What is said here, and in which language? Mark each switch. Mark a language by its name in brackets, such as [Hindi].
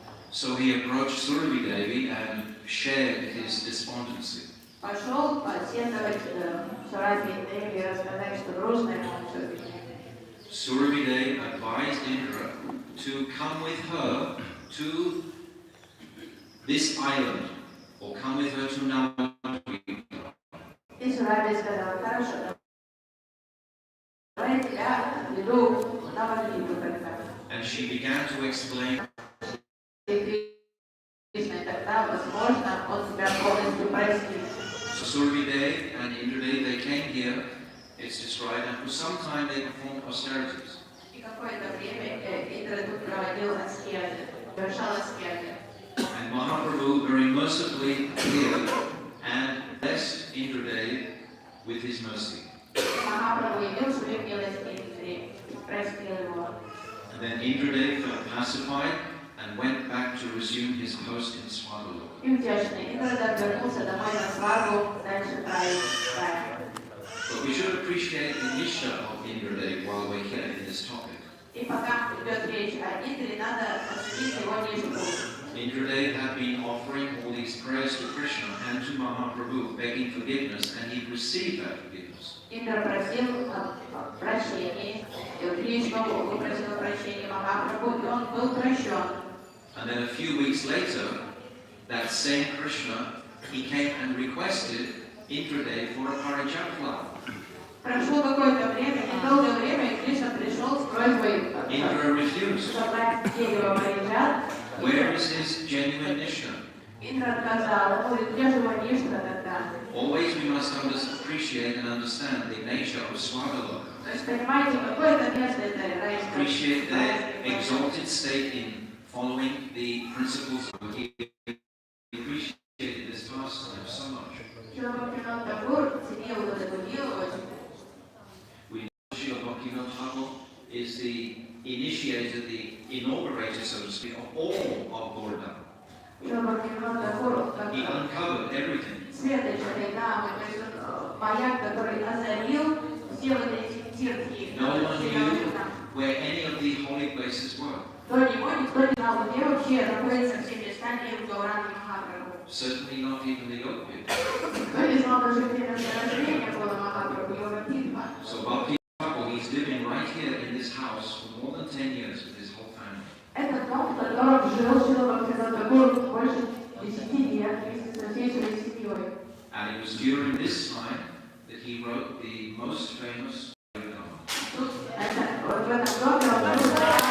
[English] So he approached Surabhi Devi and shared his despondency. [Russian] Пошел посетовать Сурабхи Деви и рассказать, что грустно ему все-таки. [English] Surabhi Devi advised Indra to come with her to this island, or come with her to Navadvip. [Russian] И Сурабхи сказал, хорошо, давай я тебя веду в Навадвипу тогда. [English] And she began to explain. [Russian] И тогда, возможно, он тебя полностью простит. [English] So Surabhi Devi and Indradev, they came here, it's described, and for some time they performed austerities. [Russian] И какое-то время Индра тут проводил аскезы, совершал аскезы. [English] And Mahaprabhu very mercifully appeared and blessed Indradev with his mercy. [Russian] Махапрабху явил свою милость Индре, простил его. [English] And then Indradev felt pacified and went back to resume his post in Swadhalok. [Russian] И утешный Индра вернулся домой на свадьбу, дальше править. [English] But we should appreciate the nishtha of Indradev while we're here in this topic. [Russian] И пока идет речь о Индре, надо оценить его ништу. [English] Indradev had been offering all these prayers to Krishna and to Mahaprabhu, begging forgiveness, and he received that forgiveness. [Russian] Индра просил прощения, Кришну выпросил прощения Махапрабху, и он был прощен. [English] And then a few weeks later, that same Krishna, he came and requested Indradev for a parijat flower. [Russian] Прошло какое-то время, недолгое время, и Кришна пришел с просьбой [English] Indra refused. [Russian] собрать дерево париджат. [English] Where is his genuine nishtha? [Russian] Индра отказал, говорит, где же его ништа тогда? [English] Always we must appreciate and understand the nature of Swadhalok. [Russian] То есть, понимаете, какое-то место это райское. [English] Appreciate their exalted state in following the principles of he appreciated this pastime so much. [Russian] Шрила Тхакур ценил вот эту дело очень. [English] We know Srila Bhaktivinoda Thakur is the initiator, the inaugurator, so to speak, of all of Gauridam. [Russian] Шрила Тхакур, как [English] He uncovered everything. [Russian] светоч этой дамы, то есть маяк, который озарил все вот эти тирки. [English] No one knew where any of the holy places were. [Russian] До него никто не знал, где вообще находятся все места, где в Гауранге Махапрабху. [English] Certainly not even the Yogapith. [Russian] Никто не знал даже, где месторождение было Махапрабху, Йога-Питха. [English] So Bhakti Thakur, he's living right here in this house for more than 10 years with his whole family. [Russian] Этот дом, в котором жил Шрила Тхакур больше 10 лет вместе со всей своей семьей. [English] And it was during this time that he wrote the most famous Yogam. [Russian] Тут, в этом доме он написал.